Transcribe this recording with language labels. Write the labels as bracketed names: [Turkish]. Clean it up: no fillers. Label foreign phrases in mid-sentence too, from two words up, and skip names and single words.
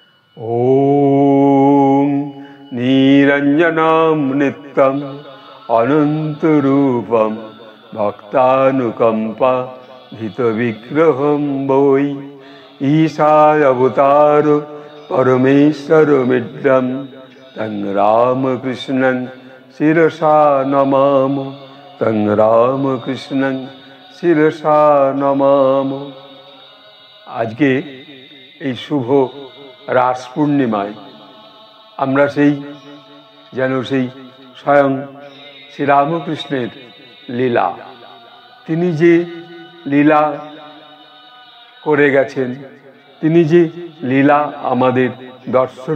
[Sanskrit] ॐ निरञ्जनं नित्यं अनन्तरूपं भक्तानुकम्पा धितविग्रहं वै ईशावतार परमेश्वरमिदं तं रामकृष्णं शिरसा नमामि। तं रामकृष्णं শিরসা নমাম। [Bangla] আজকে এই শুভ রাস পূর্ণিমায় আমরা সেই স্বয়ং শ্রীরামকৃষ্ণের লীলা, তিনি যে লীলা করে গেছেন, তিনি যে লীলা আমাদের দর্শন